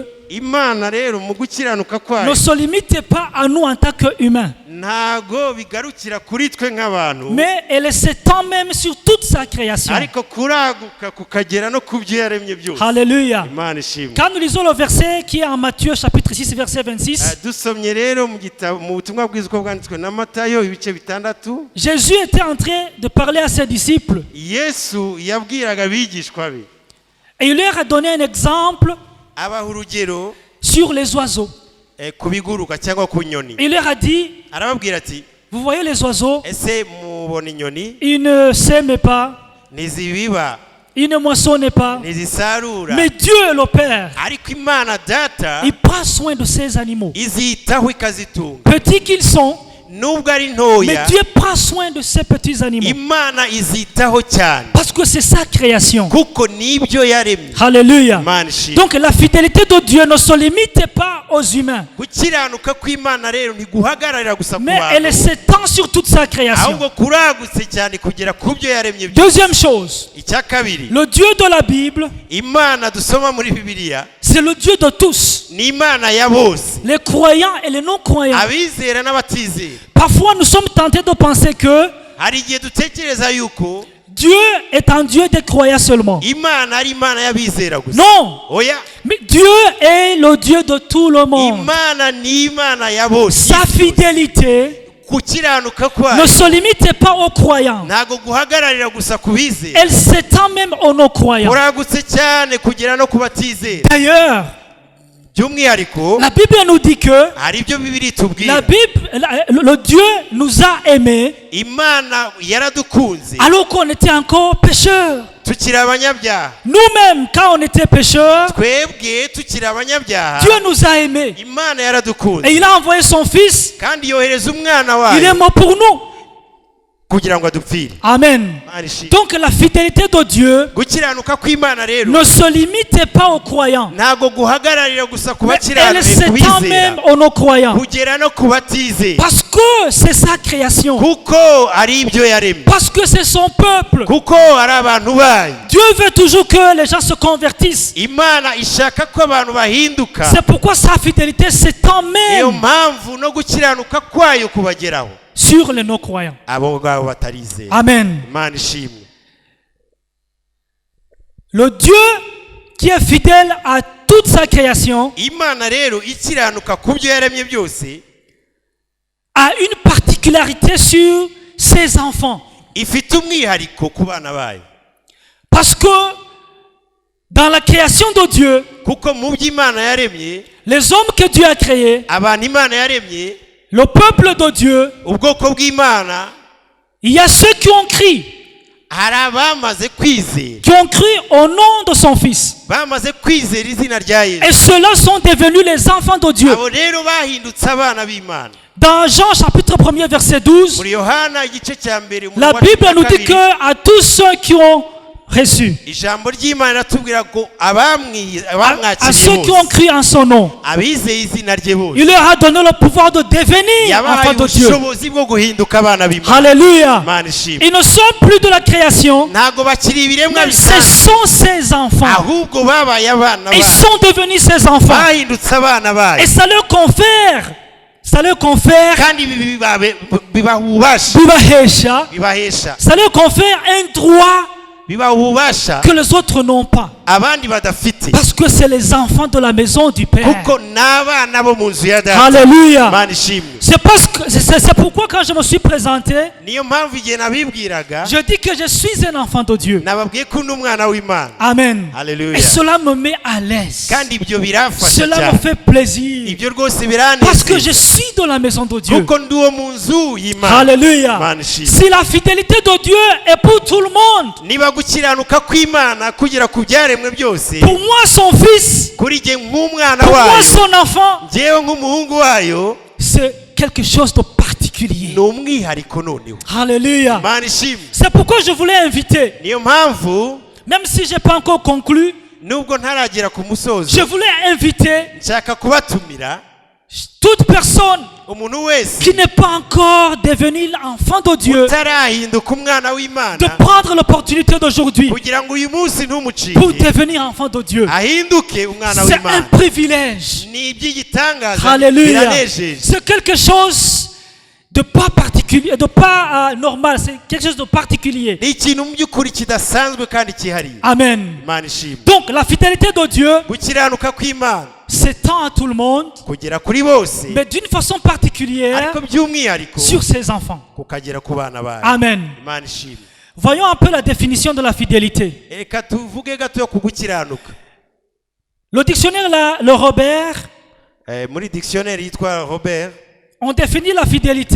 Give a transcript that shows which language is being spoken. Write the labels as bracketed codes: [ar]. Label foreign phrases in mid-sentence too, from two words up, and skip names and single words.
[rw] Imana rero mu gukiranuka [fr] ne [rw] kwayo [fr] se limite pas à nous en tant qu'humains, [rw] ntago bigarukira kuri twe nk'abantu, [fr] mais elle s'étend même sur toute sa création. [rw] ariko kuraguka kukagera no ku byo yaremye byose. [fr] Alléluia. [rw] Imana ishimwe. [fr] Quand nous lisons le verset qui est en Matthieu chapitre 6 verset 26, [rw] Dusomye rero mu butumwa bwiza uko bwanditswe na Matayo ibice 6, [fr] Jésus était en train de parler à ses disciples [rw] Yesu yabwiraga abigishwa be, [fr] et il leur a donné un exemple [rw] abaha urugero [fr] sur les oiseaux. [rw] ku biguruka cyangwa ku nyoni. [fr] Il leur a dit, [rw] Arababwira ati, [fr] vous voyez les oiseaux, [rw] ese mubona inyoni [fr] ils ne sèment pas, [rw] ntizibiba [fr] ils ne moissonnent pas, [rw] ntizisarura, [fr] mais Dieu le Père, [rw] ariko Imana Data [fr] il prend soin de ces animaux. [rw] izitaho ikazitunga. [fr] Petits qu'ils sont, [rw] Nubwo ari [fr] mais [rw] ntoya, [fr] Dieu prend soin de ces petits animaux. [rw] Imana izitaho cyane [fr] Parce que c'est sa création. [rw] kuko nibyo yaremye. [fr] Alléluia. [rw] Imana ishimwe. [fr] Donc la fidélité de Dieu ne se limite pas aux humains, [rw] Gukiranuka kw'Imana rero ntiguhagararira gusa ku [fr] mais elle [rw] bantu, [fr] s'étend sur toute sa création. [rw] ahubwo kuragutse cyane kugera ku byo yaremye byose. [fr] Deuxième chose, [rw] Icya kabiri, [fr] le Dieu de la Bible, [rw] Imana dusoma muri Bibiliya [fr] c'est le Dieu de tous, [rw] ni Imana ya bose, [fr] les croyants et les non-croyants. [rw] abizera n'abatizera. [fr] Parfois, nous sommes tentés de penser que [rw] Hari igihe dutekereza yuko [fr] Dieu est un Dieu des croyants seulement. [rw] Imana ari Imana y'abizera gusa. [fr] Non, [rw] Oya, [fr] mais Dieu est le Dieu de tout le monde. [rw] Imana ni Imana ya bose. [fr] Sa fidélité [rw] Gukiranuka [fr] ne [rw] kwayo [fr] se limite pas aux croyants. [rw] ntago guhagararira gusa ku bizera, [fr] Elle s'étend même aux non-croyants. [rw] kuragutse cyane kugera no ku batizera. [fr] D'ailleurs, [rw] By'umwihariko [fr] la Bible nous dit que [rw] hari ibyo Bibiri [fr] la [rw] itubwira. [fr] Bible, le Dieu nous a aimés [rw] Imana yaradukunze [fr] alors qu'on était encore pécheurs. [rw] tukiri abanyabyaha. [fr] Nous-mêmes, quand on était pécheurs, [rw] Twebwe tukiri abanyabyaha, [fr] Dieu nous a aimés. [rw] Imana yaradukunze [fr] Et il a envoyé son Fils. [rw] kandi yohereza umwana [fr] Il est [rw] wayo [fr] mort pour nous. [rw] kugira ngo adupfire. [fr] Amen. [rw] Imana ishimwe. [fr] Donc la fidélité de Dieu [rw] Gukiranuka kw'Imana rero [fr] ne se limite pas aux croyants, [rw] ntago guhagararira gusa ku [fr] mais elle [rw] bakiranutse, [fr] s'étend [rw] kubizera, [fr] même aux non-croyants. [rw] kugera no ku batizera, [fr] Parce que c'est sa création. [rw] kuko ari ibyo yaremye, [fr] Parce que c'est son peuple. [rw] kuko ari abantu bayo. [fr] Dieu veut toujours que les gens se convertissent. [rw] Imana ishaka ko abantu bahinduka, [fr] C'est pourquoi sa fidélité s'étend [rw] niyo [fr] même [rw] mpamvu no gukiranuka kwayo kubageraho [fr] sur les non-croyants. [rw] abo ngabo batarizera. [fr] Amen. [rw] Imana ishimwe. [fr] Le Dieu qui est fidèle à toute sa création [rw] Imana rero ikiranuka ku byo yaremye byose, [fr] a une particularité sur ses enfants. [rw] ifite umwihariko ku bana bayo, [fr] Parce que dans la création de Dieu, [rw] kuko mu byo Imana yaremye, [fr] les hommes que Dieu a créés, [rw] abantu Imana yaremye, [fr] le peuple de Dieu, [rw] ubwoko bw'Imana, [fr] il y a ceux qui ont crié, [rw] hari abamaze kwizera, [fr] qui ont crié au nom de son Fils. [rw] bamaze kwizera izina rya Yesu. [fr] Et ceux-là sont devenus les enfants de Dieu. [rw] Abo rero bahindutse abana b'Imana. [fr] Dans Jean chapitre 1er verset 12, [rw] Muri Yohana igice cya mbere [fr] la Bible nous dit que à tous ceux qui ont reçu, [rw] ijambo ry'Imana riratubwira ko [fr] à [rw] abamwakiriye [fr] ceux qui ont [rw] bose, [fr] crié en son nom, [rw] abizeye izina rye bose, [fr] il leur a donné le pouvoir de devenir [rw] yabahaye [fr] enfants de Dieu. [rw] ubushobozi bwo guhinduka abana b'Imana. [fr] Alléluia. [rw] Imana ishimwe. [fr] Ils ne sont plus de la création, [rw] Ntago bakiri ibiremwa [fr] mais ce [rw] bisanzwe, [fr] sont ses enfants. [rw] ahubwo babaye abana [fr] Ils [rw] bayo, [fr] sont devenus ses enfants. [rw] bahindutse abana bayo, [fr] Et ça leur confère [rw] kandi bibaha ububasha, [fr] ça leur confère un droit [rw] bibaha ububasha [fr] que les autres n'ont pas. [rw] abandi badafite, [fr] Parce que c'est les enfants de la maison du Père. [rw] kuko n'abana bo mu nzu ya Data. [fr] Alléluia. [rw] Imana ishimwe. [fr] C'est pourquoi quand je me suis présenté, [rw] niyo mpamvu igihe nabibwiraga [fr] je dis que je suis un enfant de Dieu. [rw] nababwiye ko ndi umwana w'Imana. [fr] Amen. Hallelujah. Et cela me met à l'aise. [rw] Kandi ibyo biramfasha [fr] Cela me [rw] cyane. [fr] fait plaisir. [rw] Ibyo rwose [fr] Parce que [rw] biranezeza [fr] je suis dans la maison de Dieu. [rw] kuko ndi uwo mu nzu y'Imana. [fr] Alléluia. [rw] Imana ishimwe. [fr] Si la fidélité de Dieu est pour tout le monde, [rw] niba gukiranuka kw'Imana kugera ku byaremwe byose, [fr] pour moi son fils, [rw] kuri jye nk'umwana [fr] pour moi [rw] wayo, [fr] son enfant, [rw] njyewe nk'umuhungu wayo, [fr] c'est quelque chose de particulier. [rw] ni umwihariko noneho. [fr] Alléluia. [rw] Imana ishimwe. [fr] C'est pourquoi je voulais inviter, [rw] niyo mpamvu [fr] même si je n'ai pas encore conclu, [rw] nubwo ntaragera ku musozo, [fr] je voulais inviter [rw] nshaka kubatumira [fr] toute personne [rw] umuntu wese [fr] qui n'est pas encore devenu enfant de Dieu [rw] utarahinduka umwana w'Imana, [fr] de prendre l'opportunité d'aujourd'hui [rw] kugira ngo uyu munsi [fr] pour [rw] ntumucike [fr] devenir enfant de Dieu. [rw] ahinduke umwana [fr] C'est un [rw] w'Imana. [fr] privilège. [rw] Ni iby'igitangaza [fr] Alléluia. [rw] biranejeje. [fr] C'est quelque chose de pas particulier, de pas normal. C'est quelque chose de particulier. [rw] ni ikintu mu by'ukuri kidasanzwe kandi cyihariye. [fr] Amen. [rw] Imana ishimwe. [fr] Donc la fidélité de Dieu [rw] gukiranuka kw'Imana [fr] s'étend à tout le monde, [rw] kugera kuri bose, [fr] mais d'une façon particulière [rw] ariko by'umwihariko [fr] sur ses enfants. [rw] kukagera ku bana bayo. [fr] Amen. [rw] Imana ishimwe. [fr] Voyons un peu la définition de la fidélité. [rw] Reka tuvuge gato ku gukiranuka. [fr] Le dictionnaire, le Robert, [rw] Muri dictionnaire yitwa Robert [fr] on définit la fidélité